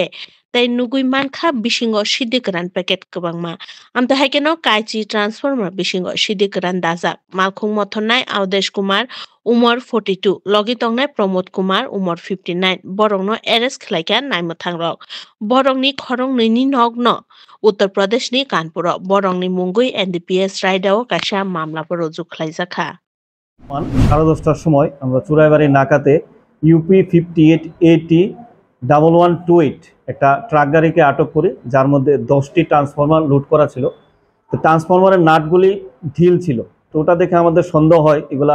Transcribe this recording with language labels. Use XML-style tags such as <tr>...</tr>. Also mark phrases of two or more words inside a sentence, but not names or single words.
<trp>tai nugui mankha bisingo sidikran packet kabangma amta haikeno kaichi transformer bisingo sidikran dajak malkhung mothonnai Avdesh Kumar umor 42 logi tongnai Pramod Kumar umor 59 borongno arrest khlaika naimuthangrok borongni khorong ni nogno Uttar Pradesh ni Kanpuro borongni mungui NDPS raidao kaisa mamla ruju khlaijaka</trp> <bn>সাড়ে 10টার সময় আমরা চুরাইবাড়ি নাকাতে UP 58801128 একটা ট্রাক গাড়িকে আটক করি যার মধ্যে 10টি ট্রান্সফরমার লুট করা ছিল তো ট্রান্সফরমারের নাটগুলি ঢিল ছিল তো ওটা দেখে আমাদের সন্দেহ হয় এগুলা</bn>